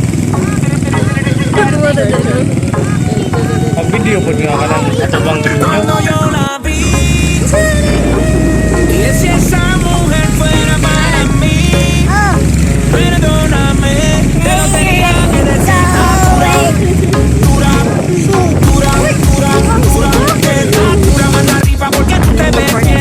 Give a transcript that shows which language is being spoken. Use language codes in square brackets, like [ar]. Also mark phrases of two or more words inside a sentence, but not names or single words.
[tl] Ang video po nila ka lang katubang video. [es] Cuando yo la vi, dije si esa mujer fuera para mí. Perdóname, te lo tenía que decir. Dura, dura, dura, dura. Que está dura, manda arriba porque tú te ves bien.